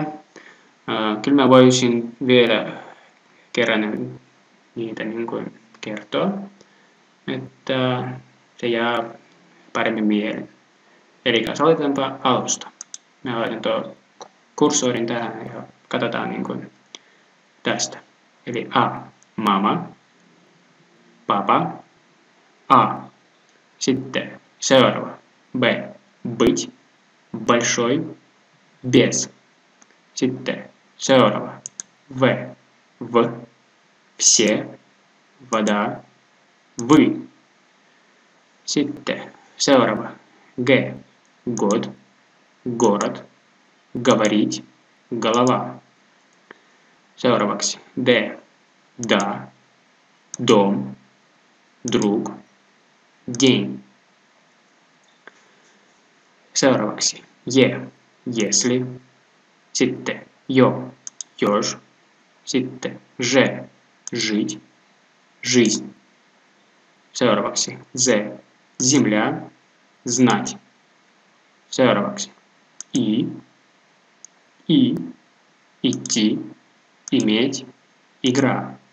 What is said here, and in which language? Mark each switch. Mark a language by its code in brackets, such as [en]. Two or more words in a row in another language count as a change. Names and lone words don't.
[fi] Kyllä mä voisin vielä kerran niitä niin kuin kertoa, että se jää paremmin mieleen. Eli aloitetaanpa alusta. Mä laitan tuon kursorin tähän ja katsotaan niin kuin tästä. [ru] Eli А, мама, папа, А. [fi] Sitten seuraava. [ru] B, быть, большой, без. [fi] Sitten seuraava. [ru] В, все, вода, вы. [fi] Sitten seuraava. [ru] Г, год, город, говорить, голова. Seuraavaksi D, да, дом, друг, день. Seuraavaksi je, если. [fi] Sitten jo, [ru] еж. Sitten же, жить, жизнь. Seuraavaksi z, земля, знать. Seuraavaksi и, идти, иметь, игра.